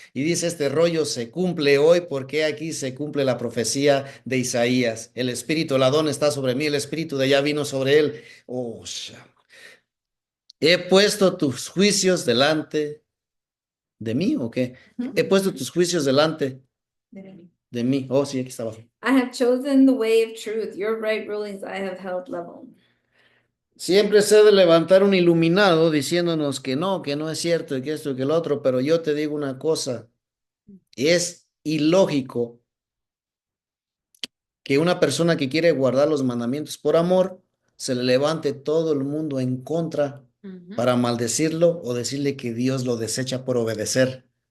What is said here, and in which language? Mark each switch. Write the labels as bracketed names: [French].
[Spanish] Y dice, este rollo se cumple hoy porque aquí se cumple la profecía de Isaías. El espíritu, el Adón está sobre mí, el espíritu de allá vino sobre él. Oh, he puesto tus juicios delante de mí, ¿o qué? He puesto tus juicios delante de mí. Oh, sí, aquí está abajo. [English] I have chosen the way of truth. Your right rulings I have held level. [Spanish] Siempre se ha de levantar un iluminado diciéndonos que no es cierto y que esto y que el otro, pero yo te digo una cosa, es ilógico que una persona que quiere guardar los mandamientos por amor, se le levante todo el mundo en contra para maldecirlo o decirle que Dios lo desecha por obedecer.